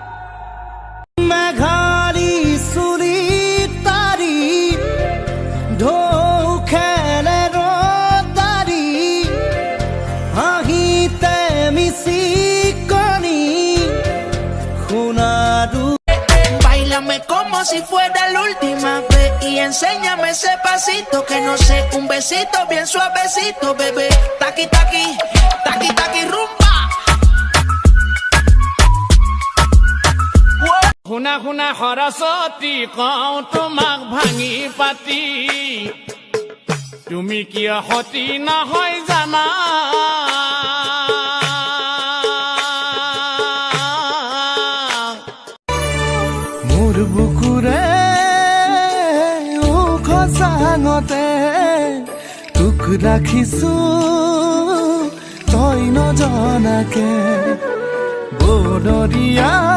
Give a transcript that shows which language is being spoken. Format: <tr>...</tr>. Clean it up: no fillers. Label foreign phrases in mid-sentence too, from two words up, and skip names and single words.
<as>মেঘালী চুলি তাৰি ঢৌ খেলে ৰদাৰি হাঁহিতে মিচিকনি সোণাৰু</as> <es>Báilame como si fuera la última vez y enséñame ese pasito que no sé, un besito bien suavecito, bebé. Taqui taqui, taqui taqui rumba.</es> <as>শুনা শুনা সৰস্বতী কওঁ তোমাক ভাঙি পাতি তুমি কিয় সতী নহয় জানা মোৰ বুকুৰে উখ চাঙতে তোক ৰাখিছো তই নজনাকে বনৰীয়া</as>